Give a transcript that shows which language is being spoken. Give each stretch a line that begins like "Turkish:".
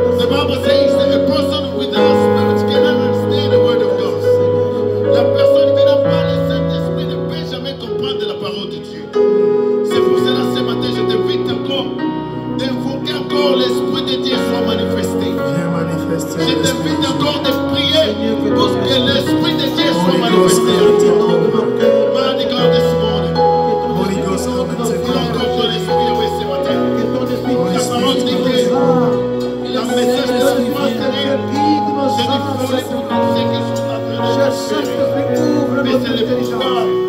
English: Bible says that a person without spirit cannot understand the word of God.
French: La personne qui n'a pas le Saint-Esprit ne peut jamais comprendre la parole de Dieu. C'est pour cela ce matin je t'invite encore d'invoquer encore l'Esprit de Dieu soit manifesté. Je t'invite encore de prier pour que l'Esprit de Dieu soit manifesté.
English: Mighty God this morning. Holy Ghost, come and take
French: Il a encore ton esprit avec ce matin. La parole dit que le message de la foi serait c'est des folie pour tous ceux qui sont en train de chercher. Mais c'est le pouvoir.